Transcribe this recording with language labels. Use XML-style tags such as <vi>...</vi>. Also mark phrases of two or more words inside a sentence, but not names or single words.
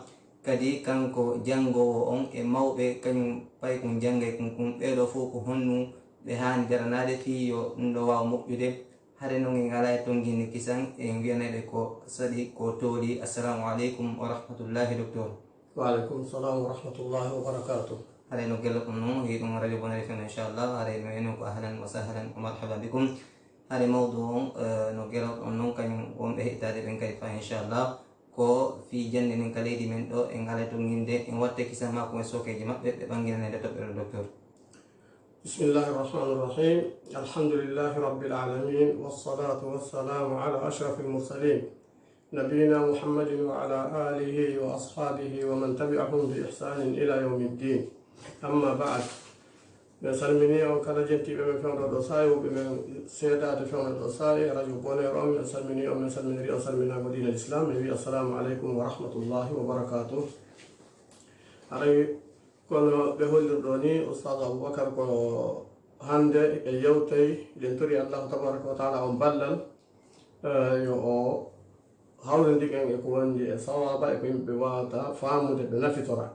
<ff>kadi kanko jangowo on e mawɓe kañum pay kum janggay kum ɓeɗo fof ko honɗum ɓe hani daranade fi yo ɗum ɗo wawa moƴƴude. hare noon en ala e tonguinde kisan en wiyanaɓe ko saɗi ko tooli.</ff> <ar>السلام عليكم ورحمة الله docteur. وعليكم السلام ورحمة الله وبركاته.</ar> <ff>hare no gello ɗum noon hiɗum radio Bonheur FM inchallah. hare no enen ko</ff> <ar>أهلا وسهلا ومرحبا بكم.</ar> <ff>hare mawdu on no geloɗon noon kañum wonɓe heɗitade ɓen kadi fa inchallah ko fi jande nden ka leydi men ɗo en ala tonguinde en watta kisan makko e sokeji maɓɓe ɓe ɓanginanede toɓɓere docteur.</ff> <ar>بسم الله الرحمن الرحيم الحمد لله رب العالمين والصلاة والسلام على أشرف المرسلين نبينا محمد وعلى آله وأصحابه ومن تبعهم بإحسان إلى يوم الدين. أما بعد,</ar> <ff>ɓe salmini on kala jentiɓe men fewno ɗo sayi woɓɓe men seedade fewno ɗo sayi radio Bonheur on min salmini on min salminiri on salminago</ff> <ar>دين الإسلام</ar> <ff>mi wi</ff> <ar>السلام عليكم ورحمة الله وبركاته.</ar> <ff>aray kono ɓe hollirɗo ni oustad Aboubacar ko hande e yewtay ɗen tori</ff> <ar>الله تبارك وتعالى</ar> <ff>on ballal yo o hawrindigen e ko wondi e sawaba e ko yimɓe wawata famude ɓe nafitora.</ff>